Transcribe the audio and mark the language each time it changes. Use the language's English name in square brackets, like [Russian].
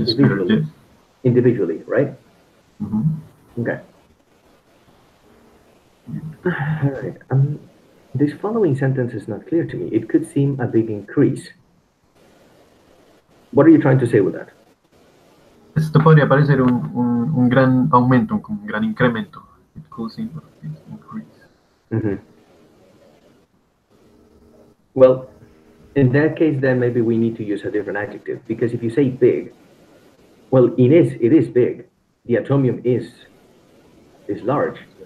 [English] individually, yes. individually, right? Mhm. Okay. All right. This following sentence is not clear to me. It could seem a big increase. What are you trying to say with that? [Spanish] Esto podría parecer un gran aumento, como un gran incremento. [English] It could seem it increase. Mm-hmm. Well, in that case, then maybe we need to use a different adjective because if you say big, well, it is big. The atomium is large.